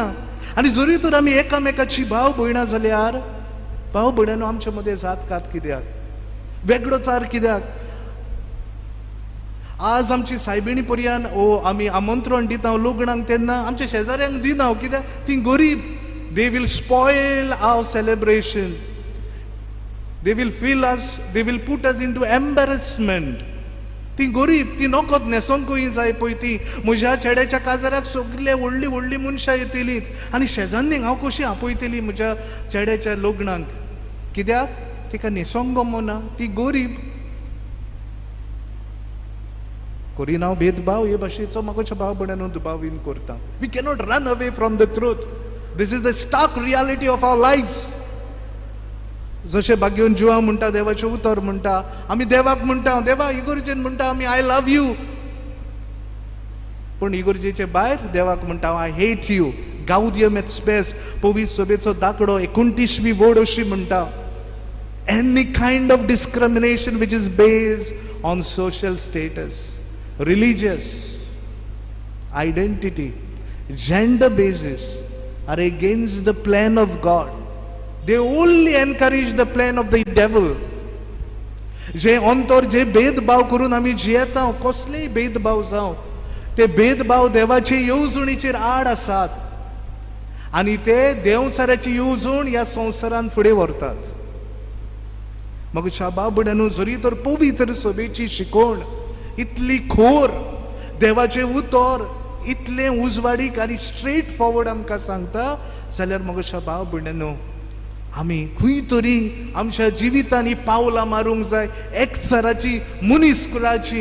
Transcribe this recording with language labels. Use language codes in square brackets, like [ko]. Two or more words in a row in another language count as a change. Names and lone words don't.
[kok] आनी जरी तर आमी एकामेकाची भाव भयणां जाल्यार भाव भयणांनो आमचे मदें जात कात कित्याक, वेगळोचार कित्याक. आज आमची सायबिणी पर्यंत आमी आमंत्रण दिता लग्नाक, तेन्ना आमच्या शेजाऱ्यांक दिना. कित्याक ती गरीब. [en] They will spoil our celebration. They will feel us, they will put us into embarrassment. [kok] ती गरीब, ती नकत न्हेसोंकूय जाय पळय ती. म्हज्या चेड्याच्या काजाराक सगळे व्हडली व्हडली मनशां येतलीं आनी शेजान्नीक हांव कशी आपयतली म्हज्या चेड्याच्या लग्नाक. कित्याक तिका न्हेसोंक गमना, ती गरीब. करीन हांव भेदभाव हे भाशेचो म्हाका भाव भयणांनो दुबावीन करता. [en] We cannot run away from the truth. This is the stark reality of our lives. [kok] जशें भाग्योन जिवा म्हणटा देवाचें उतर म्हणटा, आमी देवाक म्हणटा, देवा इगर्जेन म्हणटा आमी [en] I love you, [kok] पूण इगर्जेचे भायर देवाक म्हणटा [en] I hate you. [kok] गाउदियम एट स्पेस पोवीस सभेचो दाखलो 29वी वड अशी म्हणटा, [en] any kind of discrimination which is based on social status, religious identity, gender basis are against the plan of God. They only encourage the plan of the devil. [kok] जे अंतर जे भेदभाव करून आमी जियेता, कसलेय भेदभाव जावं, ते भेदभाव देवाचे येवजणीचेर आड आसात आणि ते देवचाराची येवजण ह्या संवसारान फुडें व्हरतात. मग शाबा बुड्यानो, जरी तर पवित्र सभेची शिकवण इतली खोर, देवाचे उतर इतले उजवाडीक आनी [en] straight forward [kok] आमकां सांगता, जाल्यार मग शाबा बुड्यानो, आमी खंय तरी आमच्या जिवितांनी पावलां मारूंक जाय एकचाराची, मुनिस्कुलाची.